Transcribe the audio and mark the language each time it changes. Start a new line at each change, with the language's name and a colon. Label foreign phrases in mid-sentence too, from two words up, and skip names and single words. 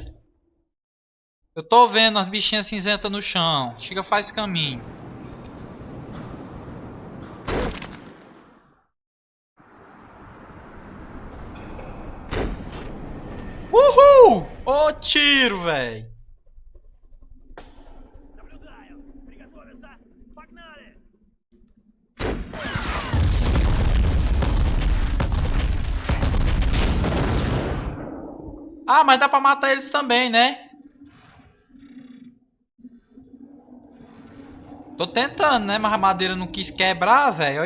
Portuguese: Eu tô vendo as bichinhas cinzentas no chão. Chega, faz caminho. Uhul! Ô tiro, velho.
Russian: Наблюдаю. Приготовиться. Погнали.
Portuguese: Ah, mas dá pra matar eles também, né? Tô tentando, né? Mas a madeira não quis quebrar, velho.